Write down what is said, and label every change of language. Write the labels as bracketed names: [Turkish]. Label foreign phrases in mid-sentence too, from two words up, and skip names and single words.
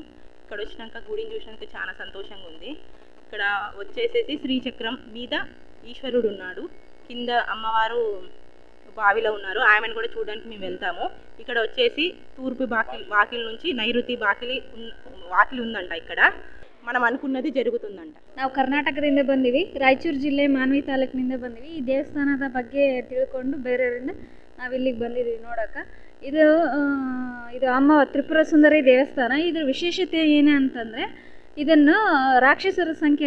[Telugu] ఇక్కడ వచ్చినాక గుడిని చూసినాక చాలా సంతోషంగా ఉంది. ఇక్కడ వచ్చేసేసి శ్రీచక్రం మీద ఈశ్వరుడు ఉన్నాడు, కింద అమ్మవారు బావిలో ఉన్నారు. ఆమెను కూడా చూడడానికి మేము వెళ్తాము. ఇక్కడ వచ్చేసి తూర్పు వాకిలి నుంచి నైరుతి వాకిలి ఉందంట. ఇక్కడ మనం అనుకున్నది ಜರುಗುతుందంట. [Kannada] ನಾವು ಕರ್ನಾಟಕದಿಂದ ಬಂದಿವಿ, ರಾಯಚೂರು ಜಿಲ್ಲೆ ಮಾನ್ವಿ ತಾಲೂಕಿನಿಂದ ಬಂದಿವಿ. ಈ ದೇವಸ್ಥಾನದ ಬಗ್ಗೆ ತಿಳ್ಕೊಂಡು ಬೇರೆಯವರಿಂದ ನಾವು ಇಲ್ಲಿಗೆ ಬಂದಿದ್ದೀವಿ ನೋಡೋಕೆ. ಇದು ಅಮ್ಮ ತ್ರಿಪುರ ಸುಂದರಿ ದೇವಸ್ಥಾನ. ಇದರ ವಿಶೇಷತೆ ಏನೇ ಅಂತಂದರೆ ಇದನ್ನು ರಾಕ್ಷಸರ ಸಂಕೇತ.